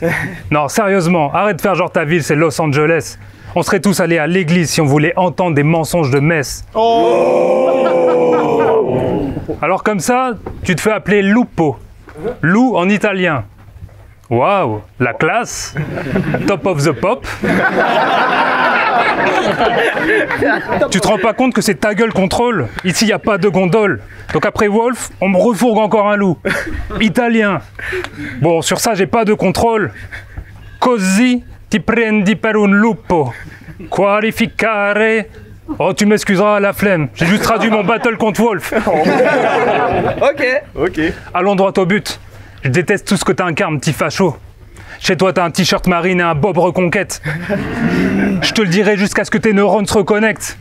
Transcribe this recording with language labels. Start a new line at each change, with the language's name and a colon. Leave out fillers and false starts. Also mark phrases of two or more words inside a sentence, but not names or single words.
French: Non, sérieusement, arrête de faire genre ta ville, c'est Los Angeles. On serait tous allés à l'église si on voulait entendre des mensonges de messe. Alors comme ça, tu te fais appeler Lupo. Lou en italien. Waouh, la classe.
English: Top of the pop.
French: Tu te rends pas compte que c'est ta gueule contrôle? Ici, il n'y a pas de gondole. Donc après Wolf, on me refourgue encore un loup. Italien. Bon, sur ça, j'ai pas de contrôle.
Italian: Così ti prendi per un lupo. Qualificare.
French: Oh, tu m'excuseras, la flemme. J'ai juste traduit mon battle contre Wolf. Ok. Allons droit au but. Je déteste tout ce que t'incarnes, petit facho. Chez toi, t'as un t-shirt marine et un bob reconquête. Je te le dirai jusqu'à ce que tes neurones se reconnectent.